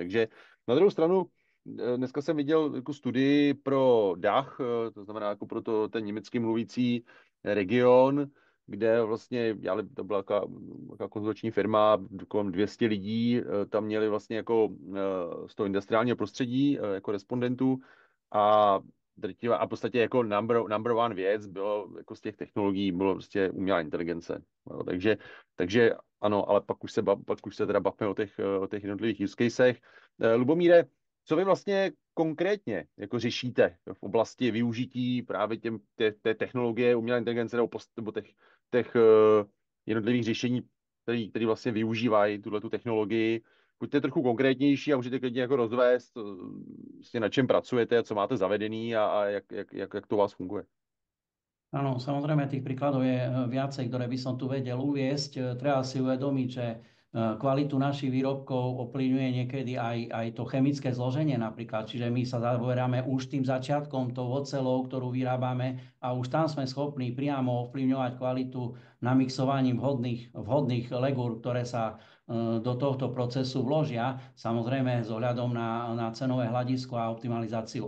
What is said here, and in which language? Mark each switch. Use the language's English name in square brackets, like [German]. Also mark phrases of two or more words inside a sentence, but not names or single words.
[Czech] Takže na druhou stranu, dneska jsem viděl jako studii pro DACH, to znamená jako pro ten německy mluvící region, kde vlastně to byla taková konzultační firma, kolem 200 lidí, tam měli vlastně jako z toho industriálního prostředí jako respondentů a v podstatě jako [English] number one [Czech] věc bylo jako z těch technologií bylo prostě umělá inteligence. No, takže ano, ale pak už se teda bavíme o těch jednotlivých [English] use casech. [Czech] Lubomíre, co vy vlastně konkrétně jako řešíte v oblasti využití právě té technologie umělé inteligence nebo těch jednotlivých řešení, které vlastně využívají tuhletu technologii? Buďte trochu konkrétnější a můžete klidně jako rozvést, vlastně na čem pracujete, co máte zavedený a jak to u vás funguje. [Slovak] Áno, samozrejme tých príkladov je viacej, ktoré by som tu vedel uviesť. Treba si uvedomiť, že kvalitu našich výrobkov ovplyvňuje niekedy aj to chemické zloženie napríklad. Čiže my sa zaoberáme už tým začiatkom, tou oceľou, ktorú vyrábame a už tam sme schopní priamo ovplyvňovať kvalitu namixovaním vhodných legúr, ktoré sa do tohto procesu vložia, samozrejme s ohľadom na cenové hľadisko a optimalizáciu.